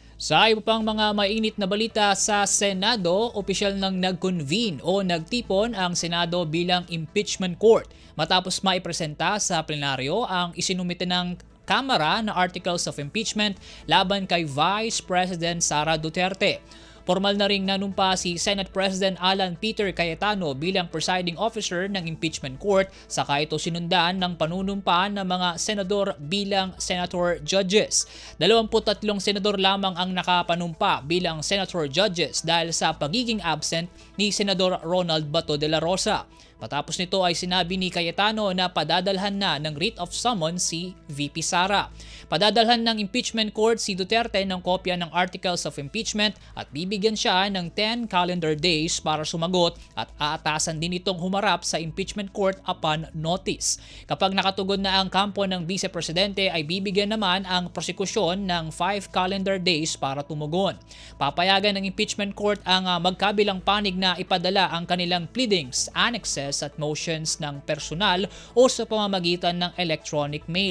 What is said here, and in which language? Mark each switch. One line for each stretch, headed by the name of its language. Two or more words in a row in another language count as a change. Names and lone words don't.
Filipino: Sa iba pang mga mainit na balita sa Senado, opisyal nang nag-convene o nagtipon ang Senado bilang
English: impeachment court
Filipino: matapos maipresenta sa plenaryo ang isinumite ng Kamara na
English: Articles of Impeachment
Filipino: laban kay Vice President Sara Duterte. Formal na ring nanumpa si Senate President Alan Peter Cayetano bilang
English: presiding officer
Filipino: ng
English: impeachment court,
Filipino: saka ito sinundan ng panunumpa ng mga senador bilang
English: senator judges.
Filipino: 23 senador lamang ang nakapanumpa bilang
English: senator judges
Filipino: dahil sa pagiging absent ni Senador Ronald Bato de la Rosa. Matapos nito ay sinabi ni Cayetano na padadalhan na ng
English: writ of summons
Filipino: si VP Sara. Padadalhan ng
English: impeachment court
Filipino: si Duterte ng kopya ng
English: Articles of Impeachment
Filipino: at bibigyan siya ng 10
English: calendar days
Filipino: para sumagot at aatasan din itong humarap sa
English: impeachment court upon notice.
Filipino: Kapag nakatugon na ang kampo ng Vice Presidente ay bibigyan naman ang prosekusyon ng 5
English: calendar days
Filipino: para tumugon. Papayagan ng
English: impeachment court
Filipino: ang magkabilang panig na ipadala ang kanilang
English: pleadings, annexes
Filipino: at motions ng personal o sa pamamagitan ng
English: electronic mail.